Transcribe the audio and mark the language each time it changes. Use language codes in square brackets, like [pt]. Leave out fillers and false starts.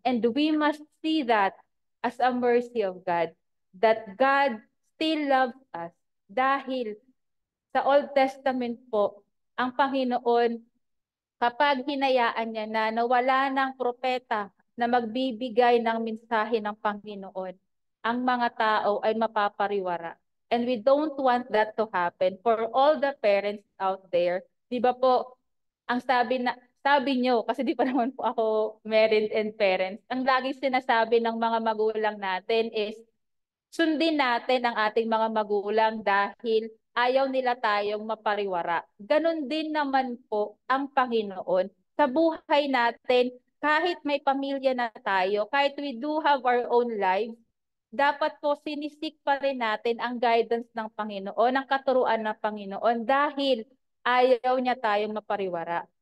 [en] And we must see that as a mercy of God, that God still loves us [tl] dahil sa Old Testament po, ang Panginoon, kapag hinayaan niya na nawala ng propeta na magbibigay ng mensahe ng Panginoon, ang mga tao ay mapapariwara. [en] And we don't want that to happen for all the parents out there. [tl] Di ba po, ang sabi nyo, kasi di pa naman po ako [en] married and parents, [tl] ang laging sinasabi ng mga magulang natin is, sundin natin ang ating mga magulang dahil ayaw nila tayong mapariwara. Ganon din naman po ang Panginoon. Sa buhay natin, kahit may pamilya na tayo, kahit [en] we do have our own lives, [tl] dapat po sinisik pa rin natin ang guidance ng Panginoon, ang katuruan ng Panginoon dahil ayaw niya tayong mapariwara.